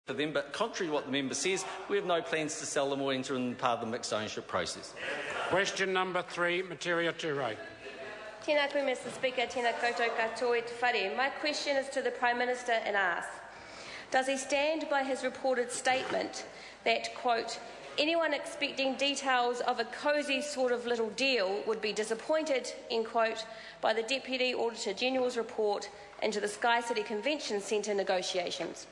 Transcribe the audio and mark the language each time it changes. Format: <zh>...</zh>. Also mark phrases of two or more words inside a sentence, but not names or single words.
<en>for them, but contrary to what the member says, we have no plans to sell them or enter in part of the mixed ownership process. Question number 3, Metiria Turei.</en> <mi>Tēnā koe,</mi> <en>Mr Speaker,</en> <mi>tēnā koutou katoa te whare.</mi> <en>My question is to the Prime Minister and asks, does he stand by his reported statement that, quote, anyone expecting details of a cosy sort of little deal would be disappointed, end quote, by the Deputy Auditor-General's report into the SkyCity Convention Centre negotiations?</en>